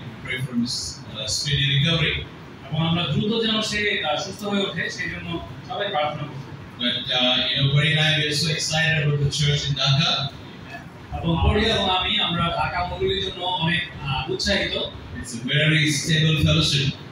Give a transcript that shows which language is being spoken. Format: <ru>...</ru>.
<en>We pray for his speedy recovery.</en> <bn>এবং আমরা দ্রুত যেন সে সুস্থ হয়ে ওঠে সেই জন্য সবাই প্রার্থনা করি।</bn> <en>But Puri and I are so excited about the church in Dhaka.</en> <bn>এবং পরি এবং আমরা ঢাকা মণ্ডলীর জন্য অনেক উৎসাহিত।</bn> <en>It's a very stable fellowship.</en>